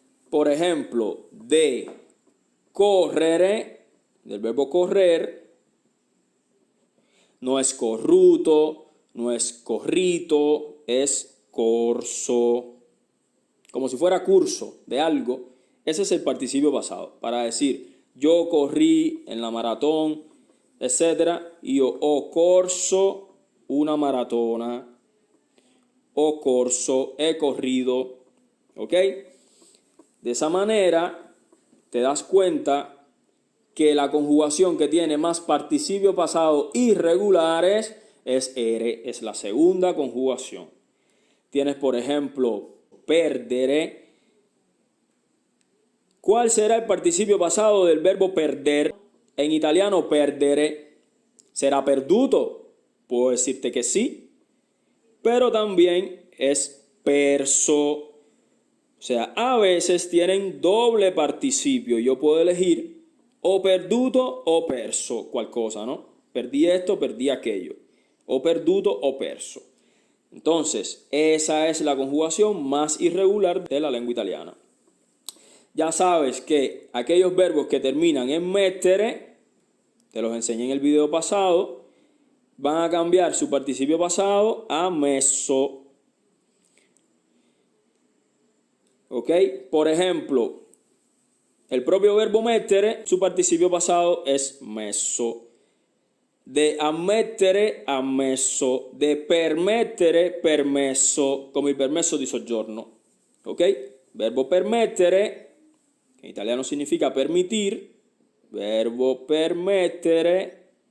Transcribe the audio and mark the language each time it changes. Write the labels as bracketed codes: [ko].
[es] Por ejemplo, de correre, del verbo correr, no es corruto, no es corrito, es corso. Como si fuera curso de algo, ese es el participio pasado. Para decir, yo corrí en la maratón, etc. [it] Io ho corso una maratona. Ho corso, [es] he corrido. ¿Ok? De esa manera te das cuenta que la conjugación que tiene más participio pasado irregulares es ere, es la segunda conjugación. Tienes, por ejemplo, perdere. ¿Cuál será el participio pasado del verbo perder? En italiano perdere será perduto. Puedo decirte que sí, pero también es perso. O sea, a veces tienen doble participio. Yo puedo elegir o perduto o perso, cual cosa, ¿no? Perdí esto, perdí aquello. O perduto o perso. Entonces, esa es la conjugación más irregular de la lengua italiana. Ya sabes que aquellos verbos que terminan en mettere, te los enseñé en el video pasado, van a cambiar su participio pasado a messo. ¿Ok? Por ejemplo, el propio verbo mettere, su participio pasado es messo. De ammettere, ammesso. De permettere, permesso. [it] Come il permesso di soggiorno. [es] ¿Ok? Verbo permettere, que en italiano significa permitir. Verbo permettere.